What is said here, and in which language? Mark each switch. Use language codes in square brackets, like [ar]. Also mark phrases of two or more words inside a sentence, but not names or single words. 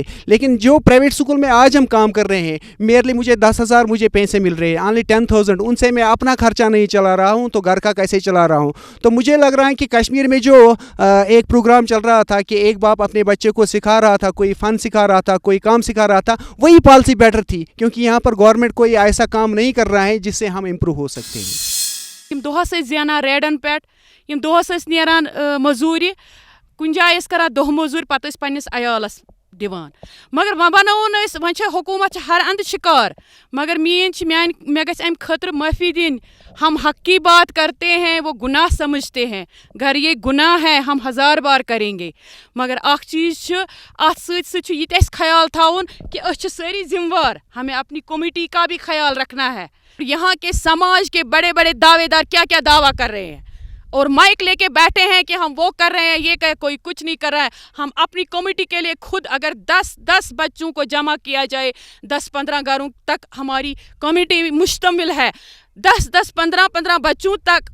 [hi] लेकिन जो प्राइवेट स्कूल में आज हम काम कर रहे हैं, मेरे मुझे 10,000 मुझे पैसे मिल रहे हैं, ओनली 10,000, उनसे मैं अपना खर्चा नहीं चला रहा हूँ, तो घर का कैसे चला रहा हूँ। तो मुझे लग रहा है कि कश्मीर में जो एक प्रोग्राम चल रहा था कि एक बाप अपने बच्चे को सिखा रहा था, कोई फ़न सिखा रहा था, कोई काम सिखा रहा था, वही पॉलिसी बेटर थी, क्योंकि यहाँ पर गवर्नमेंट कोई ऐसा काम नहीं कर रहा है जिससे हम इम्प्रूव हो सकते हैं। [ks] यम दोहस ज़ानान रेडन पे, यम दोहस नेरान मजूरी, कुन जाय करा दोह मजूर, पत पन्निस अयालस दिवान। मगर वह बनोन वह हुकूमत हर अंद शिकार, मगर मे गस अम खतर माफ़ी दिन। [hi] हम हक की बात करते हैं, वो गुनाह समझते हैं। अगर ये गुनाह है हम 1000 बार करेंगे, [ks] मगर अख चीज़ अत सत ख्याल थाउन कि अस सारी जिम्मेवार, [hi] हमें अपनी कमेटी का भी ख्याल रखना है। यहाँ के समाज के बड़े बड़े दावेदार क्या क्या दावा कर रहे हैं और माइक लेके बैठे हैं कि हम वो कर रहे हैं, ये कह कोई कुछ नहीं कर रहा है। हम अपनी कमेटी के लिए खुद अगर 10 बच्चों को जमा किया जाए, 10-15 घरों तक हमारी कमेटी मुश्तमिल है, 10-15 बच्चों तक।